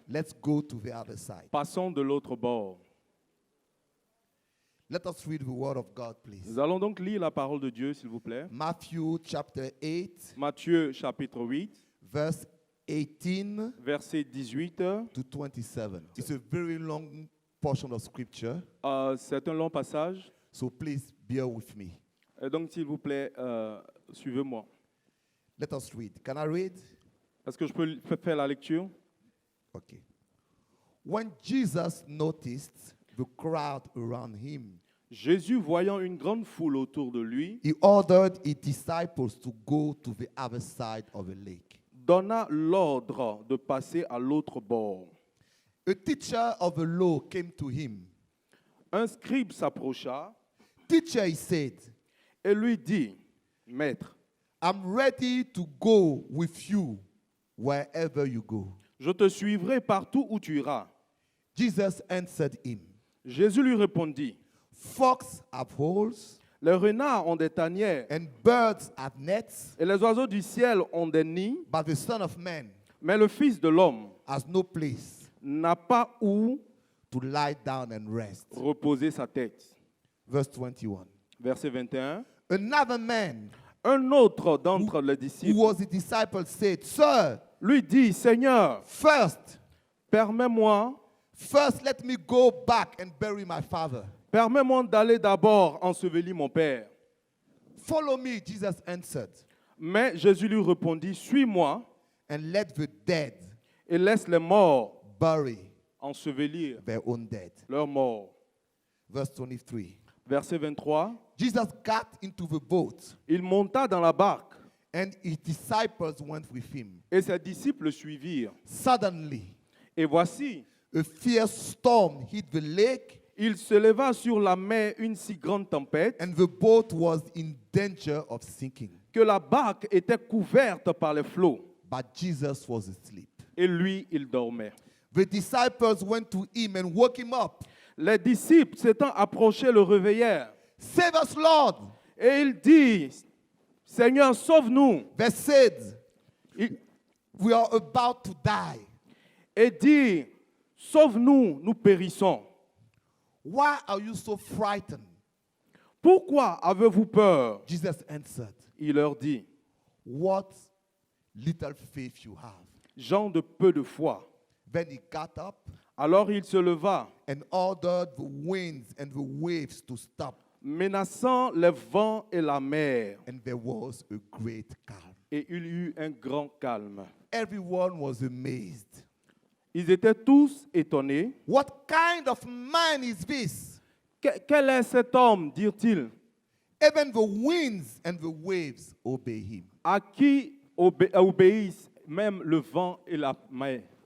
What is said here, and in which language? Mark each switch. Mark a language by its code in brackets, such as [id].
[en] let's go to the other side. [fr] passons de l'autre bord. [en] Let us read the word of God, please. [fr] Nous allons donc lire la parole de Dieu, s'il vous plaît. [en] Matthew chapter 8, [fr] Matthieu chapitre 8, [en] verse 18 [fr] verset 18. [en] to 27. It's a very long portion of scripture, [fr] C'est un long passage. [en] so please bear with me. [fr] Et donc, s'il vous plaît, suivez-moi. [en] Let us read. Can I read? [fr] Est-ce que je peux faire la lecture? [en] Okay. When Jesus noticed the crowd around him, [fr] Jésus, voyant une grande foule autour de lui, [en] he ordered his disciples to go to the other side of the lake. [fr] donna l'ordre de passer à l'autre bord. [en] A teacher of the law came to him. [fr] Un scribe s'approcha [en] Teacher, he said, [fr] et lui dit, « Maître, [en] I'm ready to go with you wherever you go. [fr] je te suivrai partout où tu iras. » [en] Jesus answered him, [fr] Jésus lui répondit, [en] Fox have holes, [fr] « Les renards ont des tanières [en] and birds have nets, [fr] et les oiseaux du ciel ont des nids, [en] but the Son of Man [fr] mais le Fils de l'homme [en] has no place [fr] n'a pas où [en] to lie down and rest. [fr] reposer sa tête. » [en] Verse 21. [fr] Verset 21. [en] Another man [fr] Un autre d'entre les [en] who [fr] disciples [en] was a disciple said, Sir, [fr] lui dit, « Seigneur, [en] first [fr] permets-moi [en] let me go back and bury my father. [fr] d'aller d'abord ensevelir mon père. » [en] Follow me, Jesus answered, [fr] Mais Jésus lui répondit, « Suis-moi [en] and let the dead [fr] et laisse les morts [en] bury [fr] ensevelir [en] their own dead. [fr] leurs morts. » [en] Verse 23. [fr] Verset 23. [en] Jesus got into the boat, [fr] Il monta dans la barque [en] and his disciples went with him. [fr] et ses disciples le suivirent. [en] Suddenly, [fr] Et voici, [en] a fierce storm hit the lake, [fr] il se leva sur la mer une si grande tempête [en] and the boat was in danger of sinking. [fr] que la barque était couverte par les flots. [en] But Jesus was asleep. [fr] Et lui, il dormait. [en] The disciples went to him and woke him up. [fr] Les disciples s'étant approchés le réveillèrent. [en] Save us, Lord. [fr] Et il dit, « Seigneur, sauve-nous. [en] They said, » [fr] Il- [en] We are about to die. [fr] Et dit, « Sauve-nous, nous périssons. » [en] Why are you so frightened? [fr] Pourquoi avez-vous peur? [en] Jesus answered, [fr] Il leur dit, [en] What little faith you have. [fr] gens de peu de foi. [en] Then he got up [fr] Alors il se leva, [en] and ordered the winds and the waves to stop. [fr] menaçant les vents et la mer. [en] And there was a great calm. [fr] Et il y eut un grand calme. [en] Everyone was amazed. [fr] Ils étaient tous étonnés. [en] What kind of man is this? [fr] Quel est cet homme, dirent-ils, [en] Even the winds and the waves obey him. [fr] à qui obéissent même le vent et la mer?